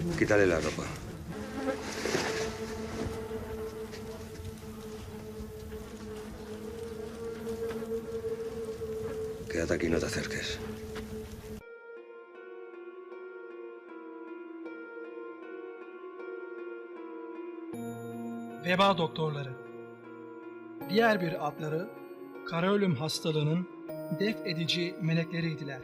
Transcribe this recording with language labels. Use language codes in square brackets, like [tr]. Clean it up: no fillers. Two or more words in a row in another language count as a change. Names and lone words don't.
[es] Quítale la ropa. Quédate aquí y no te acerques. [tr] Veba doktorları. Diğer bir adları kara ölüm hastalığının def edici melekleriydiler.